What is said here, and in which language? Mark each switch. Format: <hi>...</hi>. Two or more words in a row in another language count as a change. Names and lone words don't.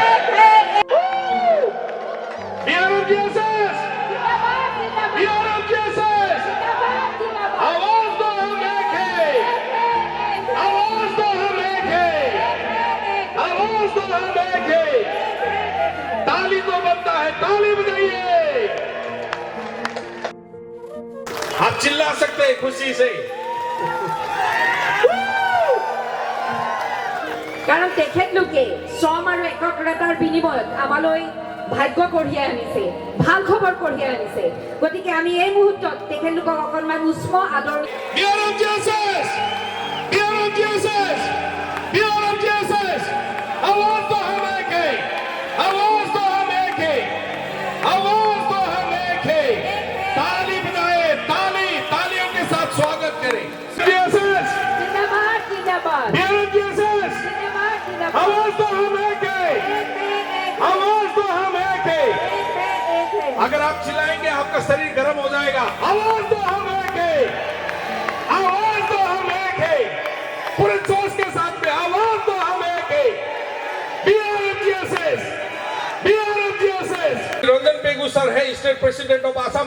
<hi>BRLGSS, BRLGSS, आवाज तो हम एक है, आवाज तो हम एक है, आवाज तो हम एक है। ताली तो बनता है, ताली बजाइए। आप चिल्ला सकते हैं खुशी से।</hi> <as>কাৰণ তেখেতলোকে শ্ৰম আৰু একগ্ৰতাৰ বিনিময়ত আমালৈ ভাগ্য কঢ়িয়াই আনিছে, ভাল খবৰ কঢ়িয়াই আনিছে। গতিকে আমি এই মুহূৰ্তত তেখেতলোকক অকণমান উষ্ম আদৰ</as> <hi>BRLGSS, BRLGSS, BRLGSS, आवाज तो हम एक है, आवाज तो हम एक है, आवाज तो हम एक है। ताली बजाए, ताली, तालियों के साथ स्वागत करें।</hi> <as>BRLGSS, জিন্দাবাদ, জিন্দাবাদ, BRLGSS, জিন্দাবাদ, জিন্দাবাদ,</as> <hi>आवाज तो हम एक है, आवाज तो हम एक है। अगर आप चिल्लाएंगे आपका शरीर गर्म हो जाएगा। आवाज तो हम एक है, आवाज तो हम एक है, पूरे जोश के साथ में आवाज तो हम एक है। BRLGSS, BRLGSS, रंजन बेगूसर है</hi> <en>state president of Assam.</en>